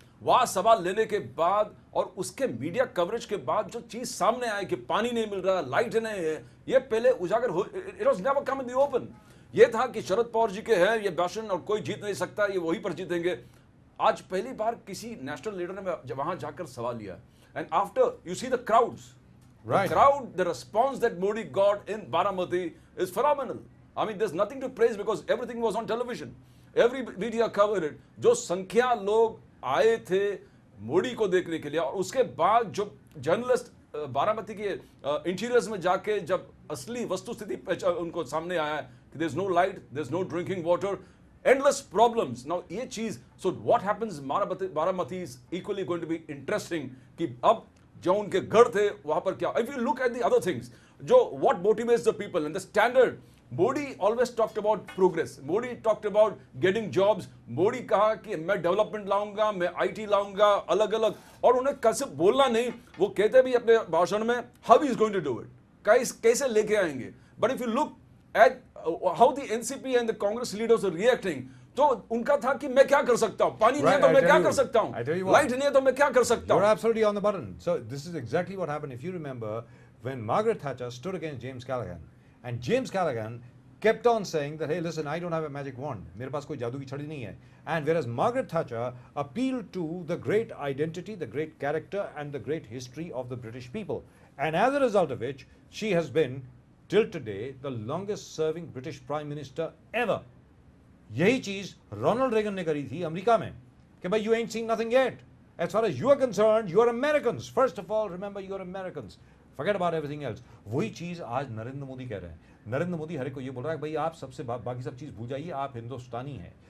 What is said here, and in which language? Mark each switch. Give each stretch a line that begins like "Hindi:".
Hindi: वहां सवाल लेने के बाद और उसके मीडिया कवरेज के बाद जो चीज सामने आई कि पानी नहीं मिल रहा, लाइट नहीं है, ये पहले उजागर हो,
English: It was never come in the open.
Hindi: ये था कि शरद पवार जी के हैं ये बैशन और कोई जीत नहीं सकता, ये वही पर जीतेंगे। आज पहली बार किसी नेशनल लीडर ने वहां जाकर सवाल लिया,
English: And after you see the crowds, Right. The crowd, the response that Modi got in Baramati is phenomenal. I mean, there's nothing to praise because everything was on television. Every media covered it.
Hindi: जो संख्या लोग आए थे मोदी को देखने के लिए, और उसके बाद जो जर्नलिस्ट बारामती के इंटीरियर्स में जाके जब असली वस्तुस्थिति उनको सामने आया कि
English: there's no light, there's no drinking water, endless problems. Now
Hindi: ये चीज,
English: so what happens Baramati is equally going to be interesting
Hindi: कि अब जो उनके गढ़ थे वहां पर क्या।
English: if you look at the other things, जो what motivates the people and the standard
Hindi: Modi
English: always talked about progress, Modi talked about getting jobs,
Hindi: Modi कहा कि मैं डेवलपमेंट लाऊंगा, मैं आईटी लाऊंगा, अलग अलग, और उन्हें कैसे बोलना नहीं, वो कहते भी अपने भाषण में
English: how he is going to do it,
Hindi: कैसे लेके आएंगे।
English: but if you look at how the NCP and the Congress leaders are reacting,
Hindi: तो उनका था कि मैं क्या कर सकता हूं, पानी नहीं है तो मैं क्या कर सकता हूं, लाइट नहीं है तो मैं क्या कर सकता हूं।
English: You're absolutely on the button. So this is exactly what happened. If you remember, when Margaret Thatcher stood against James Callaghan, and James Callaghan kept on saying that, hey, listen, I don't have a magic wand.
Hindi: मेरे पास कोई जादू की छड़ी नहीं है.
English: And whereas Margaret Thatcher appealed to the great identity, the great character, and the great history of the British people, and as a result of which, she has been till today the longest serving British Prime Minister ever.
Hindi: यही चीज Ronald Reagan ने करी थी America में कि भाई
English: You ain't seeing nothing yet, as far as you are concerned you are Americans, first of all remember you are Americans, forget about everything else.
Hindi: वही चीज आज नरेंद्र मोदी कह रहे हैं। नरेंद्र मोदी हर एक को ये बोल रहा है भाई आप सबसे बाकी सब चीज भूल जाइए, आप हिंदुस्तानी हैं।